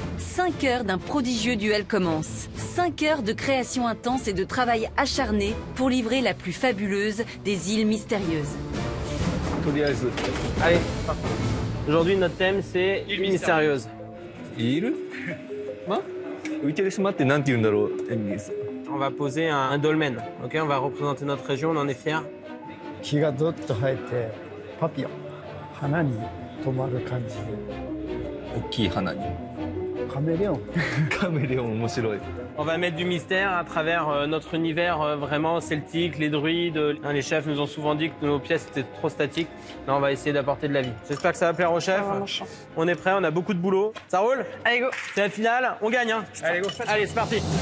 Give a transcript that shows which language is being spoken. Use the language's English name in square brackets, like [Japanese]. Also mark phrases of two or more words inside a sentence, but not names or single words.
[French] 5 heures d'un prodigieux duel commencent. 5 heures de création intense et de travail acharné pour livrer la plus fabuleuse des îles mystérieuses. Allez, parti. Aujourd'hui, notre thème, c'est île mystérieuse. île? On va poser un dolmen. Ok, on va représenter notre région, on en est fiers. [Japanese] 木がどっと生えてパピヨン花に止まる感じで大きい花にカメレオンカメレオン面白い [French] On va mettre du mystère à travers notre univers vraiment celtique, les druides. Les chefs nous ont souvent dit que nos pièces étaient trop statiques. Là, on va essayer d'apporter de la vie. J'espère que ça va plaire aux chefs. On est prêts, on a beaucoup de boulot. Ça roule? Allez, go. C'est la finale, on gagne. Hein. Allez, go. Allez, c'est parti.